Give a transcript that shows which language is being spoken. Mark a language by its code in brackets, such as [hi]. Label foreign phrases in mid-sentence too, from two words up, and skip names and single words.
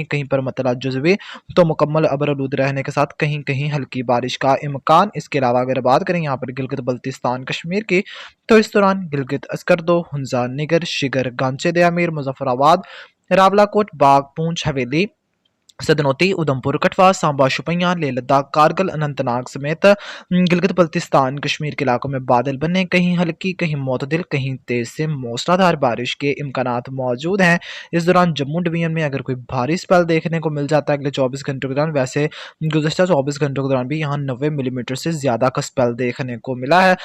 [ur] کہیں پر مطلع جزوی تو مکمل ابرآلود رہنے کے ساتھ کہیں کہیں ہلکی بارش کا امکان۔ اس کے علاوہ اگر بات کریں یہاں پر گلگت بلتستان کشمیر کی، تو اس دوران گلگت، اسکردو، ہنزا، نگر، شگر، گانچے دیا میر، مظفر آباد، راولا کوٹ، باغ، پونچھ، حویلی، سدنوتی، ادھمپور، کٹھوا، سامبا، شوپیان، لیہ لداخ، کارگل، اننت ناگ سمیت گلگت بلتستان کشمیر کے علاقوں میں بادل بننے، کہیں ہلکی، کہیں معتدل، کہیں تیز سے موسلادھار بارش کے امکانات موجود ہیں۔ اس دوران جموں ڈویژن میں اگر کوئی بھاری سپیل دیکھنے کو مل جاتا ہے اگلے 24 گھنٹوں کے دوران، ویسے گزشتہ 24 گھنٹوں کے دوران بھی یہاں 90 ملی میٹر سے زیادہ کا سپیل دیکھنے کو ملا ہے۔